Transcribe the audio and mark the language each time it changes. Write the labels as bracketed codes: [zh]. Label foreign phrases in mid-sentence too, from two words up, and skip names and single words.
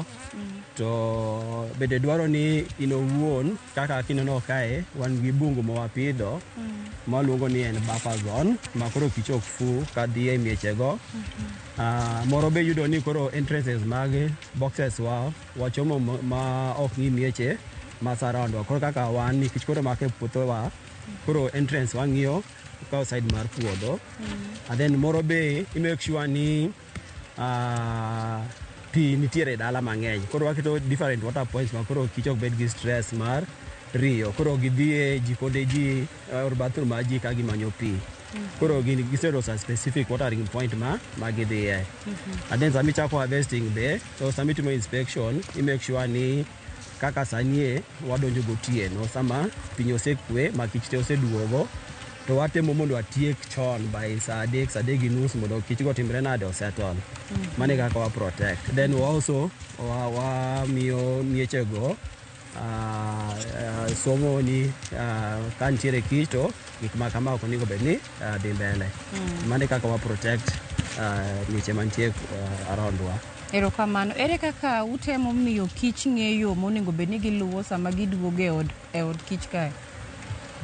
[luo] To bende dwaro ni in owuon kaka kineno kae wan gi bungu mawapidho maluongo ni en [en] buffer zone [luo] ma koro kich ok fu ka dhi e mieche go. Moro be yudo ni koro entrances mag boxes wachomo ma ok ng'i mieche ma surround wa. Koro kaka wan nikech koro make puotho wa, koro entrance wang'iyo ka side mar puodho. [en] And then [luo] moro be i [en] make sure [luo] ni pi nitiere dala mang'eny. Koro waketo [en] different water points [luo] ma koro kich ok bed gi stress mar riyo. Koro gidhie jikonde ji or bathroom ma ji ka gimanyo pi. Koro giseloso [en] a specific watering point [luo] ma gidhie. [en] And then [luo] sami chako harvesting be, so sami timo inspection, i [en] make sure [luo] ni kaka sanie wadonjo gotieno sama piny osekwe ma kich te oseduogo. To watemo mondo atiek chon by saa 3:30 mondo kich go timre nade osettle. Mane kaka wa protect. [en] Then we also [luo] wamiyo mieche go somo ni ka nitiere kich to gik ma kama ok onego bed ni dhi mbele. Mane kaka wa protect mieche mantie around wa. Erokamano. Ere kaka utemo miyo kich ng'eyo monego bed ni giluwo sama giduogo e od kich kae?